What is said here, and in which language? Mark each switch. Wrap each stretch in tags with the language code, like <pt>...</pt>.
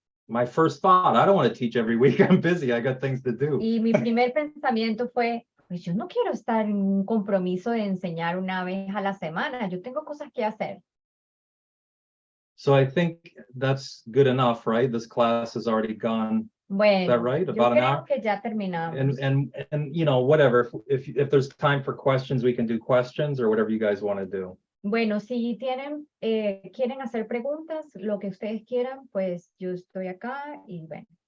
<en>My first thought, I don't want to teach every week. I'm busy. I got things to do.</en> <es>Y mi primer pensamiento fue, pues yo no quiero estar en un compromiso de enseñar una vez a la semana. Yo tengo cosas que hacer.</es> <en>So I think that's good enough, right? This class has already gone.</en> <es>Bueno,</es> <en>Is that right?</en> <es>yo</es> <en>About an</en> <es>creo</es> <en>hour?</en> <es>que ya terminamos.</es> <en>And whatever. If there's time for questions, we can do questions or whatever you guys want to do.</en> <es>Bueno, si tienen, quieren hacer preguntas, lo que ustedes quieran, pues yo estoy acá y bueno.</es>